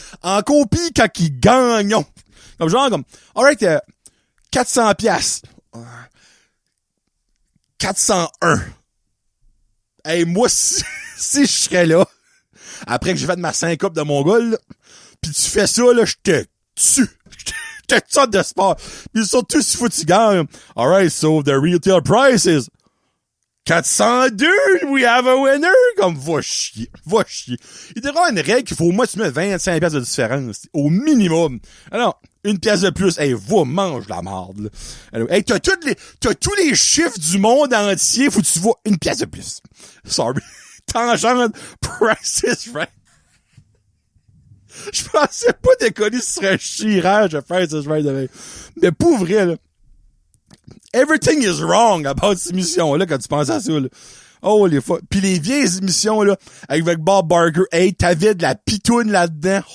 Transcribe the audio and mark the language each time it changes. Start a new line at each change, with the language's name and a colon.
French: En copie, quand ils gagnent, comme genre, comme, alright, 400 piastres. 401. Hey, moi, si je serais là, après que j'ai fait ma syncope de Mongol, pis tu fais ça, là, je te tue. Je te tue de sport. Pis surtout, s'il faut que tu gagnes.
English: Alright, so the retail price is 402, we have a winner.
French: Comme, va chier. Il devrait y avoir une règle qu'il faut au moins tu mets 25 pièces de différence. Au minimum. Alors, une pièce de plus. Hey, va, mange la marde, là. Alors, hey, t'as tous les chiffres du monde entier, faut que tu vois une pièce de plus.
English: Sorry.
French: Tangente, Price is Right. Je pensais pas déconner ce serait un chirage de Price is Right demain. Mais pour vrai, là.
English: Everything is wrong about
French: cette émission-là quand tu penses à ça, là. Oh, les fois. Pis les vieilles émissions, là, avec Bob Barker, hey, t'avais de la pitoune là-dedans.